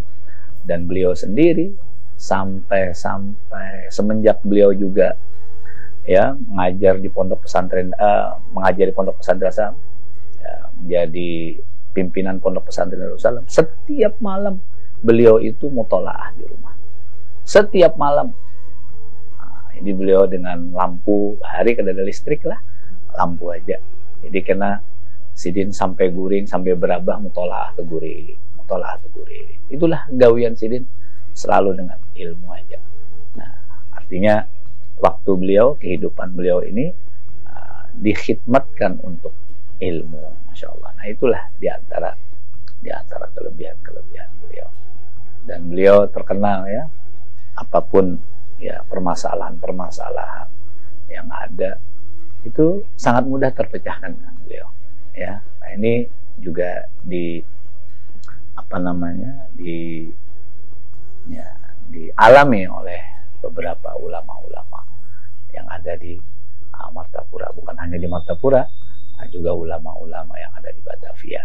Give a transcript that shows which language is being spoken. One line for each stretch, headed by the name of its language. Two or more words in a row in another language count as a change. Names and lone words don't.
Indonesian: Dan beliau sendiri sampai semenjak beliau juga ya mengajar di pondok pesantren, ya, menjadi pimpinan pondok pesantren Darussalam, setiap malam beliau itu mutolaah di rumah.
Banjar: Setiap malam. Ini beliau dengan lampu, hari kada ada listrik lah, lampu aja. Jadi kena Sidin sampai guring, sampai berabah mutolaah ke guring. Itulah gawian Sidin, selalu dengan ilmu aja.
Indonesian: Nah, artinya waktu beliau, kehidupan beliau ini dikhidmatkan untuk ilmu,
Arabic: masya Allah.
Indonesian: Nah, itulah di antara kelebihan beliau. Dan beliau terkenal ya, apapun ya permasalahan yang ada itu sangat mudah terpecahkan dengan beliau. Ya, nah ini juga dialami oleh beberapa ulama-ulama yang ada di Martapura, bukan hanya di Martapura, juga ulama-ulama yang ada di Batavia.